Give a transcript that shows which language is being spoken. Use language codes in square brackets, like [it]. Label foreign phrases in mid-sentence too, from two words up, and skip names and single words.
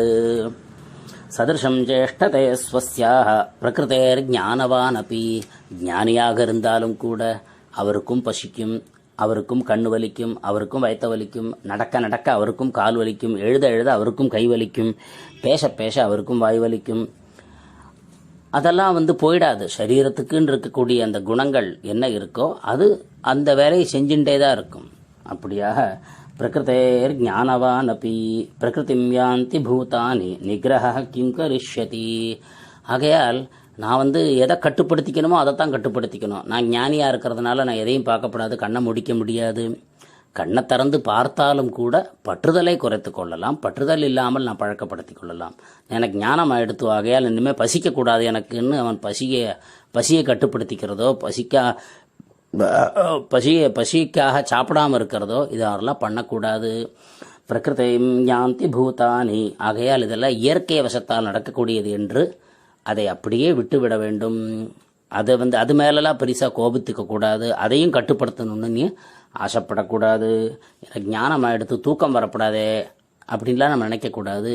[sa] सदृशं चेष्टते स्वस्याः प्रकृतेः ज्ञानवानपि, [ta] ஞானியாக இருந்தாலும் கூட அவருக்கும் பசிக்கும், அவருக்கும் கண்ணு வலிக்கும், அவருக்கும் வயிற்ற வலிக்கும், நடக்க நடக்க அவருக்கும் கால் வலிக்கும், எழுத எழுத அவருக்கும் கை வலிக்கும், பேச பேச அவருக்கும் வாய் வலிக்கும். அதெல்லாம் போயிடாது. சரீரத்துக்குன்னு இருக்கக்கூடிய அந்த குணங்கள் என்ன இருக்கோ அது அந்த வேலையை செஞ்சுட்டே தான் இருக்கும். [sa] அப்படியாக प्रकृतेः ज्ञानवानपि प्रकृतिं यान्ति भूतानि निग्रहः किं करिष्यति. [ta] ஆகையால் நான் எதை கட்டுப்படுத்திக்கணுமோ அதைத்தான் கட்டுப்படுத்திக்கணும். நான் ஞானியாக இருக்கிறதுனால நான் எதையும் பார்க்கப்படாது, கண்ணை முடிக்க முடியாது. கண்ணை திறந்து பார்த்தாலும் கூட பற்றுதலை குறைத்து கொள்ளலாம், பற்றுதல் இல்லாமல் நான் பழக்கப்படுத்தி கொள்ளலாம். எனக்கு ஞானம் எடுத்து ஆகையால் இனிமேல் பசிக்கக்கூடாது எனக்குன்னு அவன் பசியை கட்டுப்படுத்திக்கிறதோ பசிக்காக சாப்பிடாமல் இருக்கிறதோ இதெல்லாம் பண்ணக்கூடாது. [sa] प्रकृतिं यान्ति भूतानि, [ta] ஆகையால் இதெல்லாம் இயற்கை வசத்தால் நடக்கக்கூடியது என்று அதை அப்படியே விட்டுவிட வேண்டும். அதை அது மேலெல்லாம் பெருசாக கோபித்துக்க கூடாது, அதையும் கட்டுப்படுத்தணும்னு நீ ஆசைப்படக்கூடாது. எனக்கு ஞானம் எடுத்து தூக்கம் வரப்படாதே அப்படின்லாம் நம்ம நினைக்கக்கூடாது.